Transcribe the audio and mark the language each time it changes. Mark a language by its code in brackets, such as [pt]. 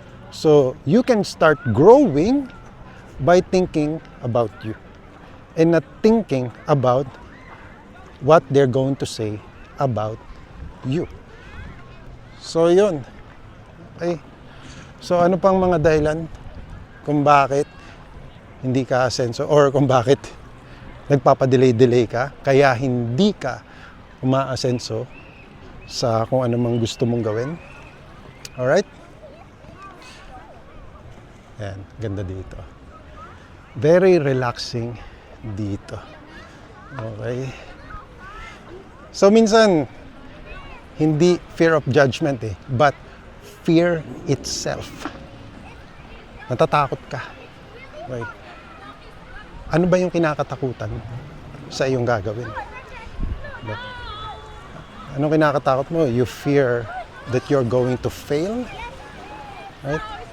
[en] So, you can start growing by thinking about you and not thinking about what they're going to say about you. [tl] So, yun. Okay. So, ano pang mga dahilan kung bakit hindi ka asenso or kung bakit nagpapadelay-delay ka kaya hindi ka umaasenso sa kung ano mang gusto mong gawin? [en] Alright? [tl] Ayan, ganda dito. [en] Very relaxing [tl] dito. Okay? [en] So [tl] minsan, hindi [en] fear of judgment but fear itself. [tl] Natatakot ka. Okay? Ano ba yung kinakatakutan sa iyong gagawin? Anong kinakatakot mo? [en] You fear that you're going to fail? Right?